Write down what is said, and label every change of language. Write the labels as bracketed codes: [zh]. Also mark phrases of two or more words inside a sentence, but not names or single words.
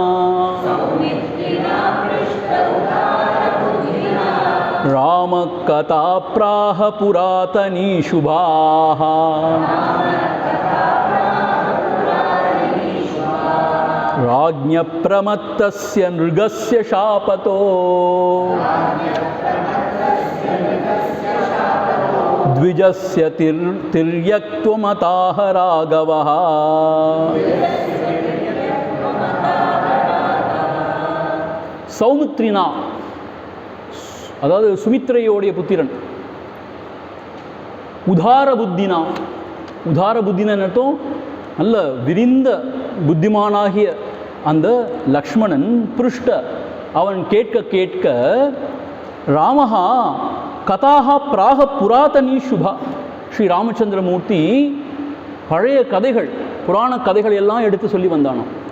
[sa] राम कथा प्राह पुरातनी शुभाः, राज्ञ प्रमत्तस्य नृगस्य शापतो, द्विजस्य तिर्यक्त्वमताह राघवः. [ta] சௌமித்ரினா, அதாவது சுமித்ரையோடைய புத்திரன். [sa] उदार बुद्धिना उदार बुद्धिना [ta] என்னட்டும், நல்ல விரிந்த புத்திமானாகிய அந்த லக்ஷ்மணன் புருஷ்ட, அவன் கேட்க கேட்க [sa] रामः कथाः प्राह पुरातनीः शुभाः, [ta] ஸ்ரீ ராமச்சந்திரமூர்த்தி பழைய கதைகள், புராண கதைகள் எல்லாம் எடுத்து சொல்லி வந்தானோ.